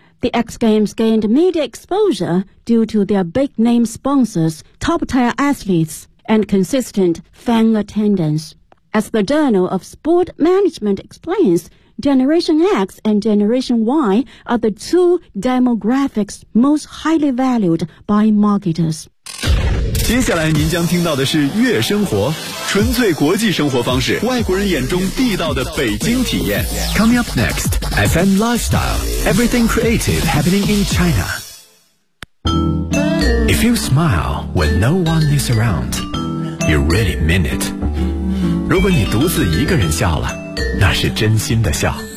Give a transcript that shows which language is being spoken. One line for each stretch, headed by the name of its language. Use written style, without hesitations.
English: The X Games gained media exposure due to their big-name sponsors, top-tier athletes, and consistent fan attendance. As the Journal of Sport Management explains, Generation X and Generation Y are the two demographics most highly valued by marketers.
Chinese: 接下来您将听到的是悦生活，纯粹国际生活方式，外国人眼中地道的北京体验。
English: Coming up next, FM Lifestyle, everything creative happening in China. If you smile when no one is around, you really mean it.
Chinese: 如果你独自一个人笑了，那是真心的笑。